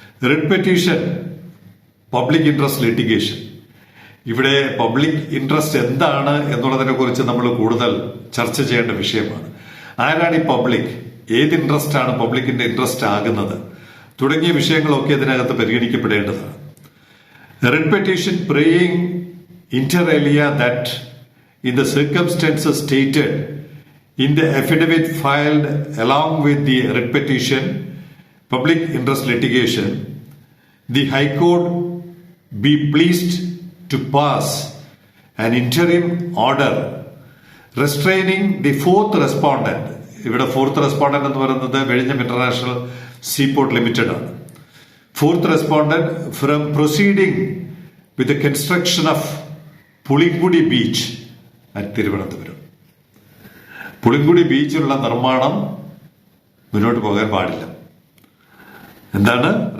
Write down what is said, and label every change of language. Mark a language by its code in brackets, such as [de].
[en] Writ petition, public interest litigation. [ml] ഇവിടെ public interest എന്താണ് എന്നുള്ളതിനെ കുറിച്ച് നമ്മൾ കൂടുതൽ ചർച്ച ചെയ്യേണ്ട വിഷയമാണ്. ആരാണ് ഈ പബ്ലിക്? ഏത് ഇൻട്രസ്റ്റ് ആണ് പബ്ലിക്കിന്റെ ഇൻട്രസ്റ്റ് ആകുന്നത്? തുടങ്ങിയ വിഷയങ്ങളൊക്കെ ഇതിനകത്ത് പരിഗണിക്കപ്പെടേണ്ടതാണ്. [en] Writ petition praying inter alia that in the circumstances stated in the affidavit filed along with the writ petition, public interest litigation, the High Court be pleased to pass an interim order restraining the fourth respondent. [ml] ഇവിടെ fourth respondent എന്ന് പറയുന്നത് വെഴിഞ്ഞം international seaport limited ആണ്. [en] Fourth respondent from proceeding with the construction of Pulinkudi beach at Thiruvananthapuram. [ml] Pulinkudi ബീച്ചിലുള്ള നിർമ്മാണം മുന്നോട്ട് പോകാൻ പാടില്ല. എന്താണ്?